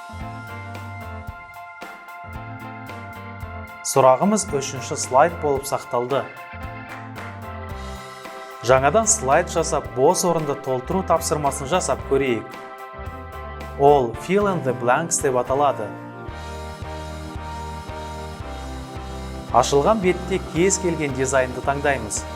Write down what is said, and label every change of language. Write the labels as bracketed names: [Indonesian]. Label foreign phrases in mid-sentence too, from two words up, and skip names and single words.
[Kazakh] Сұрағымыз үшінші слайд болып сақталды. Жаңадан слайд жасап, бос орынды толтыру тапсырмасын жасап көрейік. Ол [English] Fill in the blanks [Kazakh] деп аталады. Ашылған бетте кез келген дизайнды таңдаймыз.